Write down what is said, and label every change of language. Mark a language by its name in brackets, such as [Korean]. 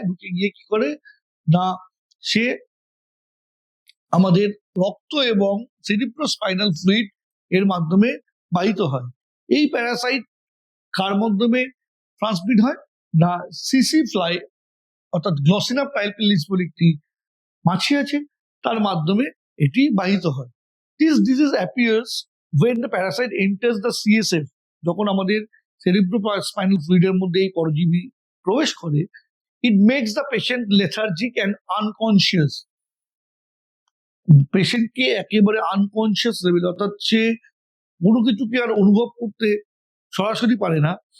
[Bangla] ঢুকে গিয়ে কি করে না সে আমাদের রক্ত এবং সেরিব্রোস্পাইনাল ফ্লুইড এর মাধ্যমে বাহিত হয়। এই প্যারাসাইট কার মাধ্যমে ট্রান্সমিট হয় না সিসি ফ্লাই অর্থাৎ গ্লসিনা পাইলপিলিস বলে একটি মাছি আছে, তার মাধ্যমে এটি বাহিত হয়। [English] This disease appears when the parasite enters the CSF। [Bangla] যখন আমাদের সেরিব্রোস্পাইনাল ফ্লুইডের মধ্যে এই পরজীবী প্রবেশ করে, [English] it makes the patient lethargic and unconscious। [Bangla] পেশেন্টকে একেবারে আনকনসিয়াস লেভেল অর্থাৎ সে কোনো কিছুকে আর অনুভব করতে সরাসরি পারে না।